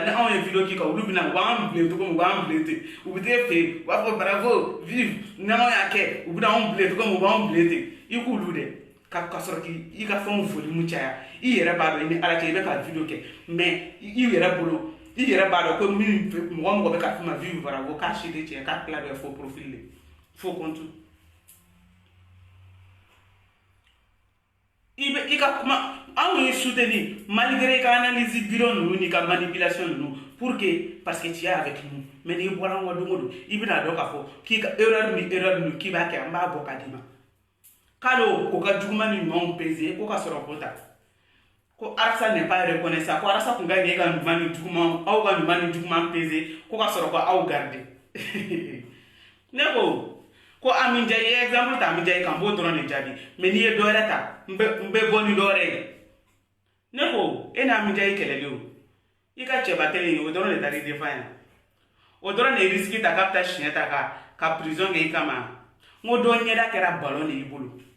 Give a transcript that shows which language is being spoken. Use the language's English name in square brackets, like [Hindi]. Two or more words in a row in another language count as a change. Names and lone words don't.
[Bambara] ni anw ye video k'i kan olu bɛna u b'an bilen cogo min u b'an bilen ten u bɛ t'e fɛ yen u b'a fɔ [French] bravo vive [Bambara] ni anw y'a kɛ u bɛna anw bilen cogo min u b'an bilen ten i k'olu dɛ ka sɔrɔ k'i ka fɛnw volume caya i yɛrɛ b'a dɔn i ni ala cɛ i bɛ ka video kɛ mais i yɛrɛ bolo i yɛrɛ b'a dɔn ko min mɔgɔ bɛ ka f'i ma [French] vive bravo [Bambara] k'a si de tiɲɛ k'a tila bɛ [French] faux profil de faux compte [Bambara] i ka kuma anw ye soutenir malgré i ka [French] analyse bidon [Bambara] ninnu n'i ka manipulation ninnu [French] pour que parce que tu es avec nous [Bambara] mais n'i bɔra an kɔ don o don i bɛna dɔn k'a fɔ k'i ka erreur ninnu k'i b'a kɛ an b'a bɔ k'a d'i ma k'ale k'o ka juguman ni ɲumanw peser ko ka sɔrɔ k'o ta ko arasa [French] n'est pas reconnaissant [Bambara] ko arasa tun ka ɲi e ka ɲuman ni juguman aw ka ɲuman ni juguman peser ko ka sɔrɔ ko aw garder ne ko Amin Jai exemple ta Amin Jai kan b'o dɔrɔn de jaabi mais n'i ye dɔ wɛrɛ ta n bɛ bɔ ni dɔ wɛrɛ ye ne ko e ni Amin Jai kɛlɛli o i ka cɛba kelen ye o dɔrɔn de taara i défend yan o dɔrɔn de ye risque ta k'a bɛ taa siɲɛ ta ka prison kɛ i kama n ko dɔ ɲɛda kɛra ballon de y'i bolo